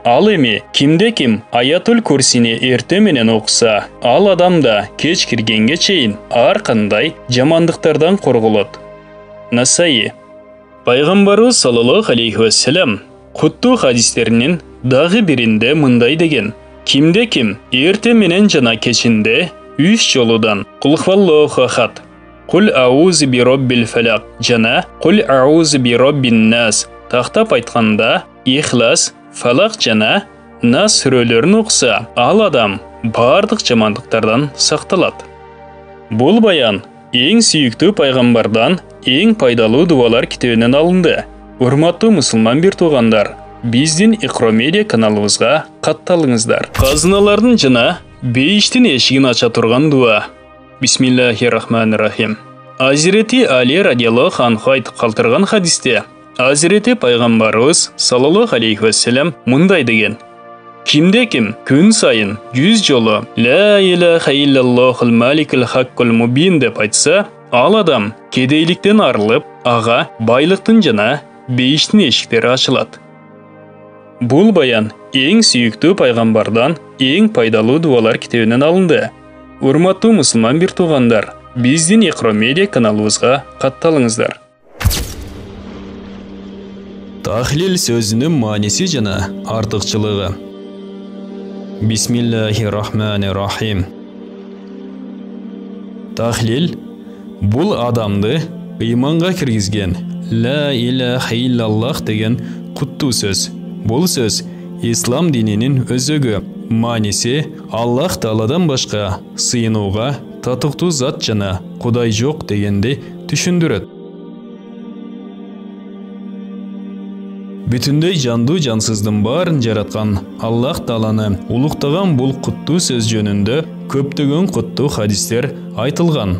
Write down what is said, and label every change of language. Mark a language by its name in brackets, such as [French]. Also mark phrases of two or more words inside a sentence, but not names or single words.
[Kyrgyz] Ал эми кимде-ким Аятул Курсини эрте менен окуса, ал адамда кеч киргенге чейин ар кандай жамандыктардан корголот. Насаи. Пайгамбарыбыз [Arabic] صلى الله عليه وسلم [Kyrgyz] куттуу хадистеринин дагы биринде мындай деген: Кимде-ким эрте менен жана кечинде 3 жолудан [Arabic] قل هو الله أحد, قل أعوذ برب الفلق [Kyrgyz] жана [Arabic] قل أعوذ برب الناس [Kyrgyz] тактап айтканда Ихлас, Фалак жана Нас сүрөлөрүн окуса, ал адам бардык жамандыктардан сакталат. Бул баян эң сүйүктүү пайгамбардан эң пайдалуу дуалар китебинен алынды. Урматтуу мусулман бир туугандар, биздин Iqro Media каналыбызга катталыңыздар. Казыналардын жана бейиштин эшигин ача турган дуа. [Arabic] بسم الله الرحمن الرحيم. [Kyrgyz] Азирети Али [Arabic] رضي الله عنه [Kyrgyz] айтып калтырган хадисте Азирети пайгамбарыбыз [Arabic] صلى الله عليه وسلم [Kyrgyz] мындай деген: Кимде-ким күн сайын 100 жолу [Arabic] لا إله إلا الله الملك الحق المبين [Kyrgyz] деп айтса, ал адам кедейликтен арылып, ага байлыктын жана бейиштин эшиктери ачылат. Бул баян эң сүйүктүү пайгамбардан эң пайдалуу дуалар китебинен алынды. Урматтуу мусулман бир туугандар, биздин Iqro Media каналыбызга катталыңыздар. Тахлил сөзүнүн мааниси жана артыкчылыгы. [Arabic] بسم الله الرحمن الرحيم. [Kyrgyz] Тахлил бул адамды ыйманга киргизген [Arabic] لا إله إلا الله [Kyrgyz] деген куттуу сөз. Бул сөз ислам дининин өзөгү. Мааниси Аллах Тааладан башка сыйынууга татыктуу зат жана Кудай жок дегенди түшүндүрөт. Бүтүндөй жандуу жансыздын баарын жараткан Аллах Тааланы улуктаган бул куттуу сөз жөнүндө көптөгөн куттуу хадистер айтылган.